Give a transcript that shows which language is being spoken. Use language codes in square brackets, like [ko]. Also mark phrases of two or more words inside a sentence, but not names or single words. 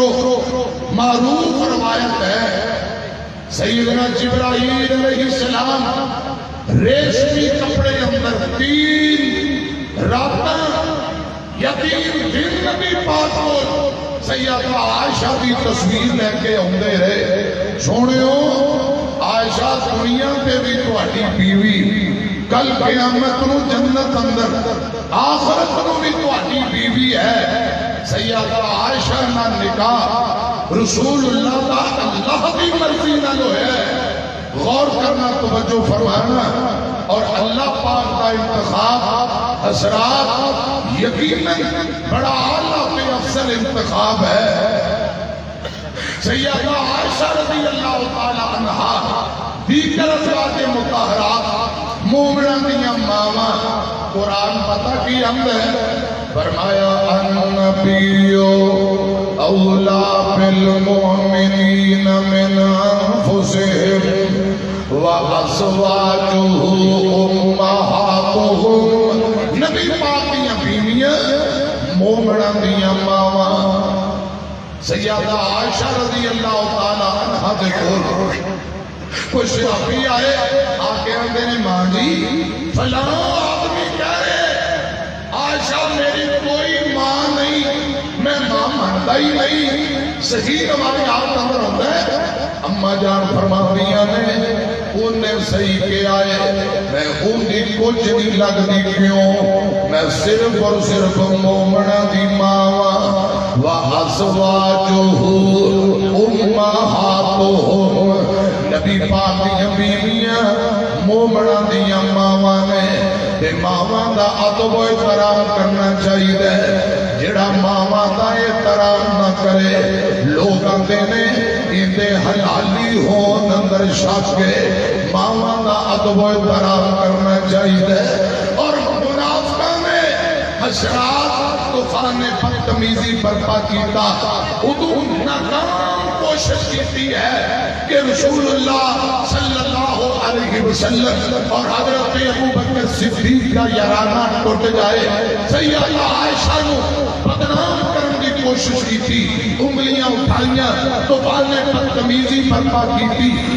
[pa] و معروف روایت ہے سیدنا جبرائیل [ar] علیہ السلام [pa] ریشمی کپڑے اندر 3 راتاں یا 3 دن نبی پاک کو سیدہ عائشہ کی تصویر لے کے آندے رہے، سونیو عائشہ دنیا تے بھی تہاڈی بیوی، کل قیامت نو جنت اندر آخرت نو بھی تہاڈی بیوی ہے۔ سیدہ عائشہ نہ نکاح رسول اللہ دا اللہ کی مرضی نال ہویا، [ur] غور کرنا، توجہ فرمانا، اور اللہ پاک کا انتخاب حضرات یقیناً بڑا اعلیٰ پہ افضل انتخاب ہے۔ [pa] سیدہ عائشہ [ar] رضی اللہ تعالی عنہا [pa] دیگر ازواج مطہرات مومنان دیاں ماما، قرآن پتہ کی حمد ہے، فرمایا [ar] النبی اولا بالمؤمنین من انفسہم وازواجہ امہاتہم، [pa] نبی پاک دیاں بیویاں مومنان دیاں ماما۔ سیدہ عائشہ [ar] رضی اللہ تعالی عنہا [pa] دے کول کوئی صحابی آئے، آکے آندے نے ماں جی فلاں آدمی کہہ رہے عائشہ میری کوئی ماں نہیں، میں ماں مانتا ہی نہیں، صحیح روایات اندر ہوتا ہے۔ اماں جان فرماندیاں نے انہیں صحیح کے آئے، میں اندھی کچھ نہیں لگ دی، کیوں میں صرف اور صرف مومنہ دی ماں وَأَزْوَاجُهُ [ar] أُمَّهَاتُهُمْ، [pa] نبی پاک دیاں بیویاں مومنہ دیاں ماواں نے، تے ماواں دا ادب و احترام کرنا چاہیے، جڑا ماواں دا احترام نہ کرے لوگ آندے نے اندے حلالی ہون اندر شک کے، ماواں دا ادب و احترام کرنا چاہیے۔ اور منافقہ میں حضرات طوفان بدتمیزی برپا کیتا، ادو ناکام کوشش کیتی ہے کہ رسول اللہ [ar] صلی اللہ علیہ وسلم [pa] اور حضرت ابو بکر صدیق کا یارانہ ٹوٹ جائے، سیدہ عائشہ نو بدنام کرنے کی کوشش کی تھی، انگلیاں اٹھائیاں، طوفان بدتمیزی برپا کی تھی۔